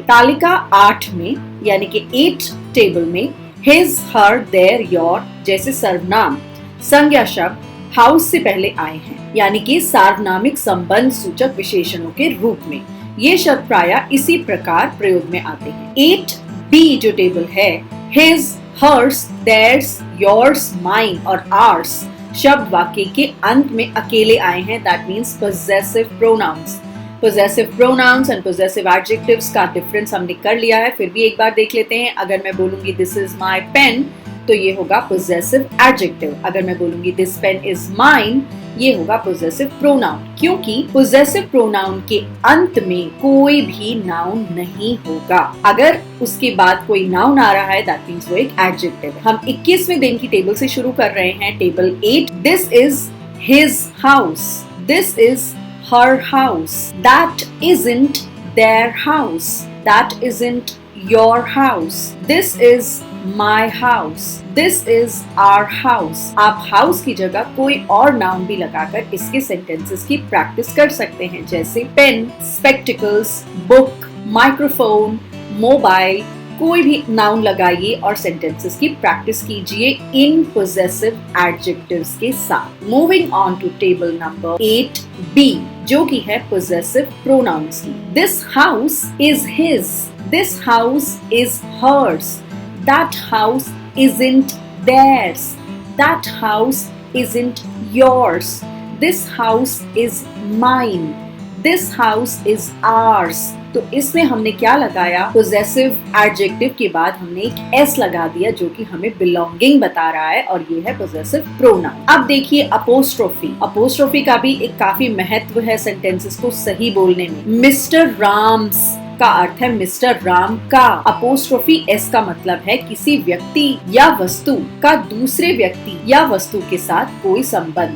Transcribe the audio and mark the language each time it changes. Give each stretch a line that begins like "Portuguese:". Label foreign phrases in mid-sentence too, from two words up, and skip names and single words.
Hindi: तालिका 8 में यानी कि 8 टेबल में
English: his, her, their, your
Hindi: जैसे सर्वनाम संज्ञा शब्द हाउस से पहले आए हैं, यानी कि सार्वनामिक संबंध सूचक विशेषणों के रूप में। ये शब्द प्रायः इसी प्रकार प्रयोग में आते हैं। 8B जो टेबल है,
English: his, hers, theirs, yours, mine
Hindi: और आर्स शब्द वाक्य के अंत में अकेले आए हैं।
English: that means possessive pronouns. possessive pronouns and possessive adjectives
Hindi: का डिफरेंस हमने कर लिया है, फिर भी एक बार देख लेते हैं। अगर मैं बोलूंगी
English: this is my pen
Hindi: तो ये होगा
English: possessive adjective।
Hindi: अगर मैं बोलूंगी
English: this pen is mine
Hindi: ये होगा
English: possessive pronoun,
Hindi: क्योंकि
English: possessive pronoun
Hindi: के अंत में कोई भी नाउन नहीं होगा। अगर उसके बाद कोई नाउन आ रहा है
English: that means
Hindi: वो एक एडजेक्टिव है। हम 21वें दिन की टेबल से शुरू कर रहे हैं। टेबल 8,
English: this is his house, this is her house, that isn't their house, that isn't your house, this is My house, this is our house.
Hindi: आप हाउस की जगह कोई और नाउन भी लगाकर इसके सेंटेंसेस की प्रैक्टिस कर सकते हैं, जैसे
English: pen, spectacles, book, microphone, mobile.
Hindi: कोई भी नाउन लगाइए और सेंटेंसेस की प्रैक्टिस कीजिए इन
English: possessive adjectives
Hindi: के साथ।
English: moving on to table number 8B
Hindi: जो कि है
English: possessive pronouns की। This house is his, this house is hers, that house isn't theirs, that house isn't yours, this house is mine, this house is ours।
Hindi: तो इसमें हमने क्या लगाया?
English: possessive adjective
Hindi: के बाद हमने एक s लगा दिया जो कि हमें belonging बता रहा है और ये है
English: possessive pronoun।
Hindi: अब देखिए apostrophe। apostrophe का भी एक काफी महत्व है सेंटेंसेस को सही बोलने में। मिस्टर राम्स का अर्थ है मिस्टर राम का।
English: apostrophe s
Hindi: का मतलब है किसी व्यक्ति या वस्तु का दूसरे व्यक्ति या वस्तु के साथ कोई संबंध।